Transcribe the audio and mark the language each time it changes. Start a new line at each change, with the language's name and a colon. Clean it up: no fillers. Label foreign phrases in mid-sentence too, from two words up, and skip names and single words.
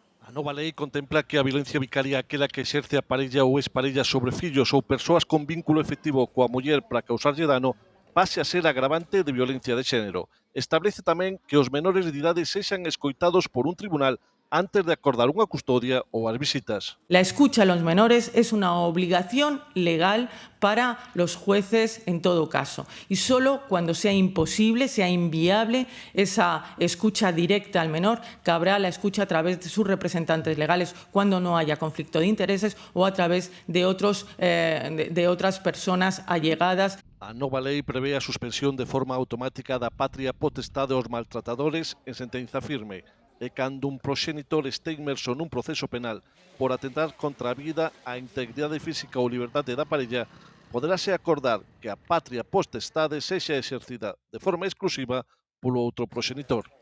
Galician: A nova lei contempla que a violencia vicaria é aquela que exerce a parella ou exparella sobre fillos ou persoas con vínculo efectivo coa muller para causarlle dano pase a ser agravante de violencia de xénero. Establece tamén que os menores de idade sexan escoitados por un tribunal antes de acordar unha custodia ou as visitas.
Spanish: La escucha a los menores es una obligación legal para los jueces en todo caso y solo cuando sea imposible, sea inviable esa escucha directa al menor, cabrá la escucha a través de sus representantes legales cuando no haya conflicto de intereses o a través de otras personas allegadas.
Galician: A nova lei prevé a suspensión de forma automática da patria potestade aos maltratadores en sentenza firme e cando un proxenitor este inmerso nun proceso penal por atentar contra a vida, a integridade física ou liberdade da parella, poderase acordar que a patria potestade sexa exercida de forma exclusiva polo outro proxenitor.